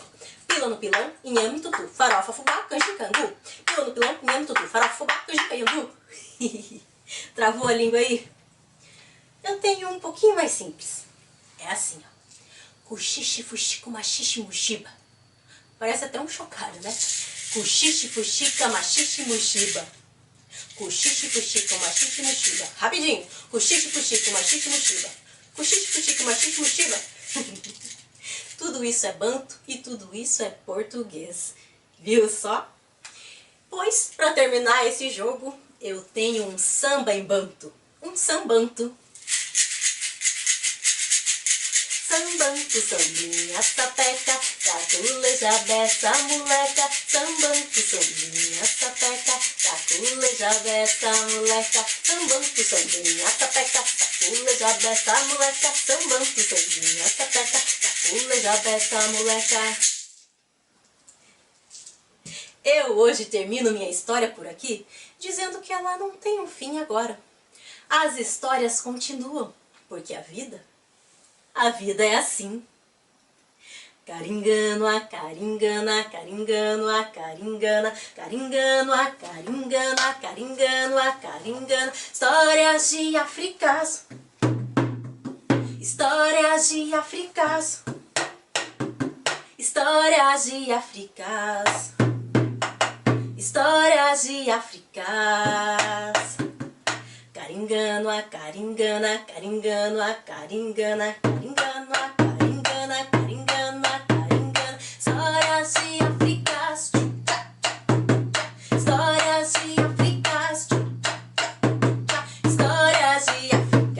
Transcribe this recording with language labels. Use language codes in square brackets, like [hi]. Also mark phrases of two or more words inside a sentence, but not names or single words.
[pt] Pila no pilão, inhame tutu, farofa, fubá, canjica, angu. Pila no pilão, inhame tutu, farofa, fubá, canjica e angu. Travou a língua aí? Eu tenho um pouquinho mais simples. É assim, ó. Cuxixe, fuxico, machixe, muxiba. Parece até um chocalho, né? Cuxixe, fuxica, machixe, muxiba. Cuxixe, fuxico, machixe, muxiba. Rapidinho. Cuxixe, fuxico, machixe, muxiba. Cuxixe, fuxico, machixe, muxiba. Tudo isso é banto e tudo isso é português. Viu só? Pois, para terminar esse jogo, eu tenho um samba em banto. Um sambanto. Sambanto, sambinha, sapeca, caculeja dessa moleca. Sambanto, sambinha, sapeca, caculeja dessa moleca. Sambanto, sambinha, sapeca, caculeja dessa moleca. Sambanto, sambinha, sapeca, caculeja dessa moleca. Eu hoje termino minha história por aqui, dizendo que ela não tem um fim agora. As histórias continuam, porque a vida é assim. Caringano, a caringana, caringano, a caringana, caringano, a caringana, caringano, a caringana. Histórias de Africaço, histórias de Africaço, histórias de Africaço, histórias de Africaço. Caringano, a caringana, caringano, a caringana, caringano, a caringana, caringano, a caringana. Histórias de Africaço, histórias de Africaço, histórias de Africaço.